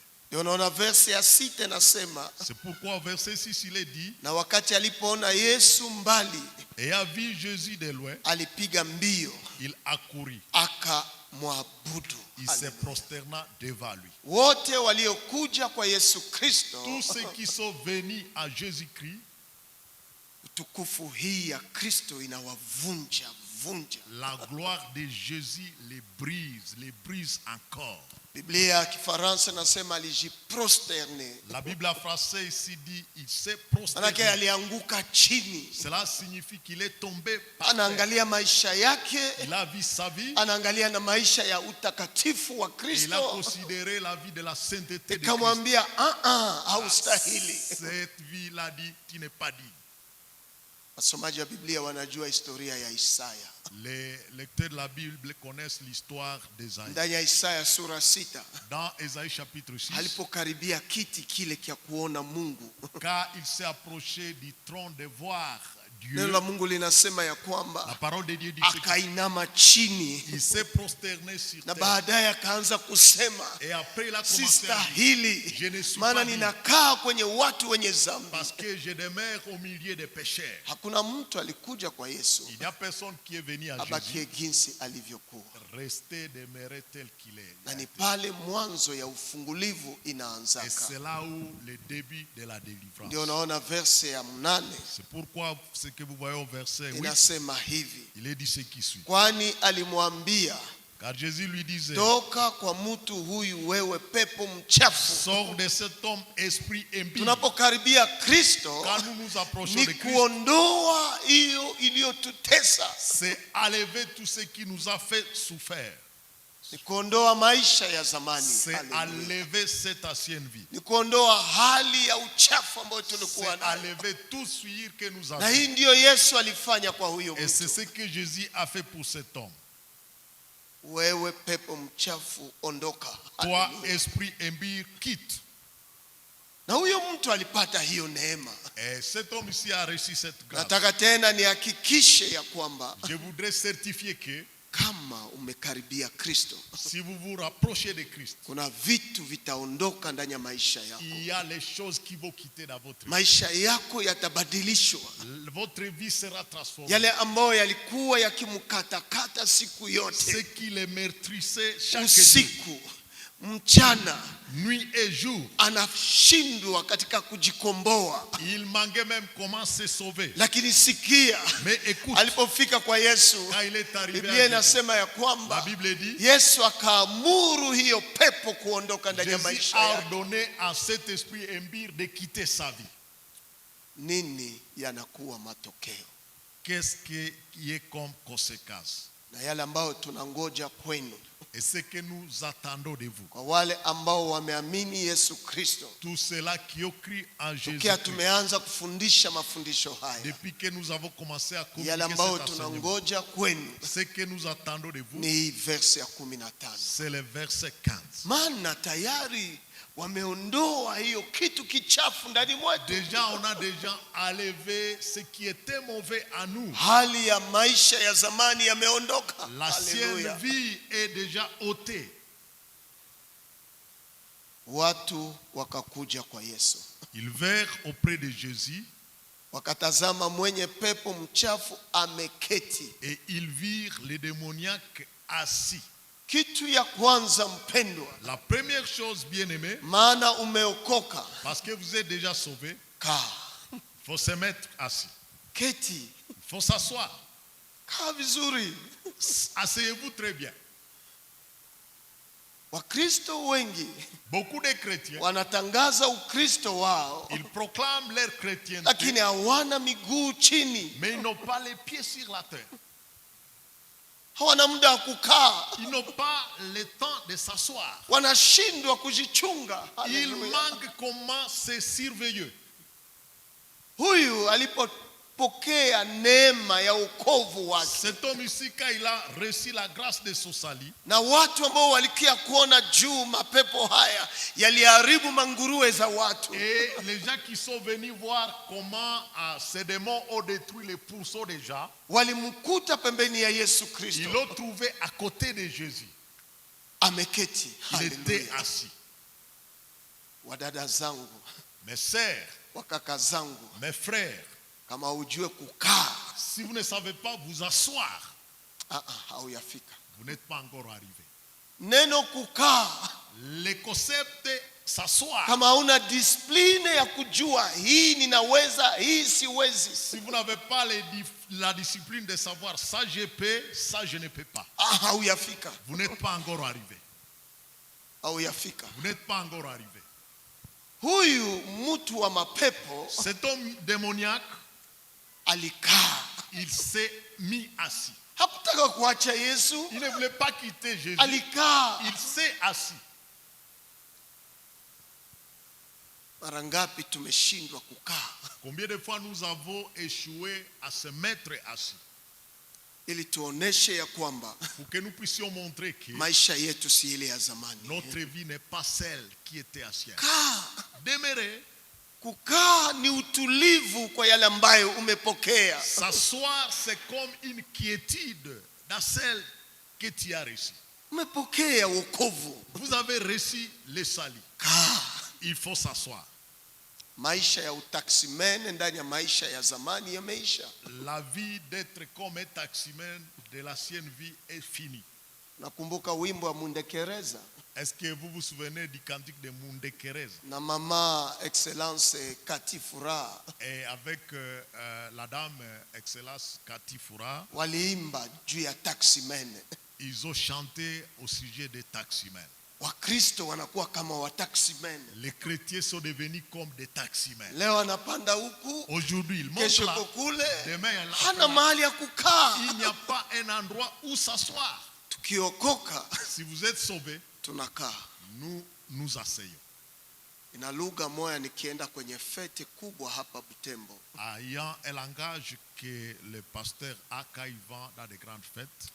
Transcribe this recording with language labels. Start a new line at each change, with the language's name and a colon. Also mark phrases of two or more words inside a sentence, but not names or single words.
Swahili: Ndio unaona verse ya 6 nasema,
French: C'est pourquoi au verset 6 il est dit,
Swahili: na wakati alipoona Yesu mbali,
French: et a vu Jésus de loin,
Swahili: alipiga mbio
French: il accourut.
Swahili: akamwabudu.
French: Il se prosterna devant lui.
Swahili: Wote waliokuja kwa Yesu Kristo,
French: Tous ceux qui sont venus à Jésus-Christ,
Swahili: utukufu hii ya Kristo inawavunja.
French: la gloire de Jésus les brise encore.
Swahili: Biblia ya Kifaransa nasema alijiprosterne.
French: La Bible en français ici dit il s'est
Swahili: Manake
French: prosterné.
Swahili: alianguka chini.
French: Cela signifie qu'il est tombé par terre.
Swahili: Anaangalia maisha yake,
French: Il a vu sa vie.
Swahili: anaangalia na maisha ya utakatifu wa
French: Il a
Swahili: Kristo.
French: considéré la vie de la sainteté de Christ.
Swahili: Ikamwambia haustahili.
French: Cette vie-là dit tu n'es pas digne.
Swahili: Wasomaji wa Biblia wanajua historia ya Isaya.
French: Les lecteurs de la Bible connaissent l'histoire d'Ésaïe.
Swahili: Ndani ya Isaya sura 6,
French: Dans Ésaïe chapitre 6,
Swahili: alipokaribia kiti kile kia kuona Mungu,
French: car il s'est approché du trône de voir Dieu,
Swahili: neno la Mungu linasema ya
French: la
Swahili: kwamba
French: parole de Dieu dit
Swahili: akainama chini,
French: il s'est prosterné sur
Swahili: na
French: terre.
Swahili: baadaye akaanza kusema,
French: Et après il a commencé à dire,
Swahili: sistahili,
French: je ne suis
Swahili: maana
French: pas digne,
Swahili: ninakaa kwenye watu wenye dhambi.
French: parce que je demeure au milieu des pécheurs.
Swahili: Hakuna mtu alikuja kwa Yesu
French: Il n'y a personne qui est venu à Jésus,
Swahili: abakie jinsi alivyokuwa.
French: rester demeurer tel qu'il est.
Swahili: Na ni pale mwanzo ya ufungulivu
French: Et
Swahili: inaanzaka.
French: c'est là où le début de la délivrance.
Swahili: Ndio unaona verse ya 8
French: C'est pourquoi ce que vous voyez au verset 8,
Swahili: inasema hivi,
French: il est dit ce qui suit.
Swahili: kwani alimwambia,
French: Car Jésus lui disait,
Swahili: toka kwa mtu huyu wewe pepo mchafu.
French: sors de cet homme esprit impie.
Swahili: Tunapokaribia Kristo
French: Quand nous nous approchons
Swahili: ni
French: de Christ,
Swahili: kuondoa hiyo iliyotutesa,
French: c'est enlever tout ce qui nous a fait souffrir.
Swahili: ni kuondoa maisha ya zamani.
French: C'est Hallelujah. enlever cette ancienne vie.
Swahili: Ni kuondoa hali ya uchafu ambayo
French: C'est
Swahili: tulikuwa nayo.
French: enlever tout souillure que nous
Swahili: Na
French: avons.
Swahili: hii ndiyo Yesu alifanya kwa huyo
French: Et c'est
Swahili: mtu.
French: ce que Jésus a fait pour cet homme.
Swahili: Wewe pepo mchafu ondoka.
French: Toi, Hallelujah. esprit impie, quitte.
Swahili: Na huyo mtu alipata hiyo neema.
French: Et cet homme ici a reçu cette grâce.
Swahili: Nataka tena nihakikishe ya kwamba
French: Je voudrais certifier que
Swahili: kama umekaribia Kristo,
French: si vous vous rapprochez de Christ,
Swahili: kuna vitu vitaondoka ndani ya maisha yako.
French: il y a les choses qui vont quitter dans votre vie.
Swahili: Maisha yako yatabadilishwa.
French: Votre vie sera transformée.
Swahili: Yale ambayo yalikuwa yakimkatakata siku
French: Ce
Swahili: yote,
French: qui les meurtrissait chaque jour,
Swahili: usiku mchana,
French: nuit et jour,
Swahili: anashindwa katika kujikomboa.
French: il manquait même comment se sauver.
Swahili: Lakini sikia,
French: Mais écoute,
Swahili: alipofika kwa Yesu,
French: quand il est arrivé
Swahili: Biblia
French: à Jésus,
Swahili: inasema ya
French: la
Swahili: kwamba
French: Bible dit,
Swahili: Yesu akaamuru hiyo pepo kuondoka ndani ya
French: Jésus
Swahili: maisha
French: a
Swahili: yake.
French: ordonné à cet esprit impie de quitter sa vie.
Swahili: Nini yanakuwa matokeo?
French: Qu'est-ce qui est comme conséquence?
Swahili: Na yale ambayo tunangoja kwenu,
French: et ce que nous attendons de vous.
Swahili: kwa wale ambao wameamini Yesu Kristo.
French: Tous ceux-là qui ont cru en Jésus.
Swahili: Tukia tumeanza kufundisha mafundisho haya,
French: Depuis que nous avons commencé à communiquer
Swahili: yale
French: cet
Swahili: ambao
French: enseignement,
Swahili: tunangoja kwenu
French: ce que nous attendons de vous,
Swahili: ni verse ya 15.
French: c'est le verset 15.
Swahili: Maana tayari wameondoa hiyo kitu kichafu ndani mwetu.
French: Déjà, on a déjà enlevé ce qui était mauvais à nous.
Swahili: Hali ya maisha ya zamani yameondoka.
French: L'ancienne Haleluya. vie est déjà ôtée.
Swahili: Watu wakakuja kwa Yesu,
French: Ils vinrent auprès de Jésus
Swahili: wakatazama mwenye pepo mchafu ameketi.
French: et ils virent les démoniaques assis.
Swahili: Kitu ya kwanza mpendwa,
French: La première chose, bien-aimé,
Swahili: maana umeokoka,
French: parce que vous êtes déjà sauvés,
Swahili: kaa,
French: il faut se mettre assis.
Swahili: keti,
French: Il faut s'asseoir.
Swahili: kaa vizuri.
French: Asseyez-vous très bien.
Swahili: Wakristo wengi
French: Beaucoup de chrétiens,
Swahili: wanatangaza Ukristo wao,
French: ils proclament leur chrétienté,
Swahili: lakini hawana miguu chini,
French: mais ils n'ont pas les pieds sur la terre.
Swahili: hawana muda wa kukaa,
French: Ils n'ont pas le temps de s'asseoir.
Swahili: wanashindwa kujichunga.
French: Ils Haleluya. manquent comment se surveiller.
Swahili: Huyu alipopokea neema ya wokovu wake,
French: Cet homme ici, quand il a reçu la grâce de son salut,
Swahili: na watu ambao walikia kuona juu mapepo haya yaliharibu manguruwe za watu,
French: et les gens qui sont venus voir comment ces démons ont détruit les pourceaux déjà,
Swahili: walimkuta pembeni ya Yesu
French: ils Kristo l'ont trouvé à côté de Jésus.
Swahili: ameketi.
French: Il était Haleluya. assis.
Swahili: Wadada zangu,
French: Mes sœurs,
Swahili: wakaka zangu,
French: mes frères,
Swahili: kama ujue kukaa,
French: si vous ne savez pas vous asseoir,
Swahili: hauyafika.
French: vous n'êtes pas encore arrivé.
Swahili: Neno kukaa,
French: Le concept s'asseoir,
Swahili: kama hauna discipline ya kujua hii ninaweza, hii siwezi,
French: si vous n'avez pas la discipline de savoir ça je peux, ça je ne peux pas,
Swahili: hauyafika,
French: vous n'êtes pas encore arrivé.
Swahili: hauyafika.
French: Vous n'êtes pas encore arrivé.
Swahili: Huyu mtu wa mapepo
French: Cet homme démoniaque,
Swahili: alikaa,
French: il s'est mis assis.
Swahili: hakutaka kuacha Yesu,
French: Il ne voulait pas quitter Jésus.
Swahili: alikaa.
French: Il s'est assis.
Swahili: Mara ngapi tumeshindwa kukaa
French: Combien de fois nous avons échoué à se mettre assis
Swahili: ili tuoneshe ya kwamba
French: pour que nous puissions montrer que
Swahili: maisha yetu si ile ya zamani.
French: notre vie n'est pas celle qui était ancienne.
Swahili: Kaa.
French: Demeurer,
Swahili: Kukaa ni utulivu kwa yale ambayo umepokea.
French: s'asseoir, c'est comme une quiétude dans celle que tu as reçue.
Swahili: Umepokea wokovu.
French: Vous avez reçu le salut.
Swahili: Kaa.
French: Il faut s'asseoir.
Swahili: Maisha ya utaximene ndani ya maisha ya zamani yameisha.
French: La vie d'être comme un taximan de l'ancienne vie est finie.
Swahili: Nakumbuka wimbo wa Mundekereza
French: Est-ce que vous vous souvenez du cantique de Mundekereza?
Swahili: na mama Excellence Kati Furaha
French: Et avec la dame Excellence Kati Furaha,
Swahili: waliimba juu ya taximene.
French: ils ont chanté au sujet des taximens.
Swahili: Wakristo wanakuwa kama wataximene.
French: Les chrétiens sont devenus comme des taximens.
Swahili: Leo anapanda huku,
French: Aujourd'hui, ils montent
Swahili: kesho
French: là.
Swahili: kule,
French: Demain,
Swahili: hana mahali ya kukaa.
French: il n'y a pas un endroit où s'asseoir.
Swahili: Tukiokoka
French: Si vous êtes sauvés,
Swahili: tunakaa.
French: nous nous asseyons.
Swahili: Ina lugha moja, nikienda kwenye fete kubwa hapa Butembo,
French: Ayant un langage que le pasteur a quand il va dans des grandes fêtes,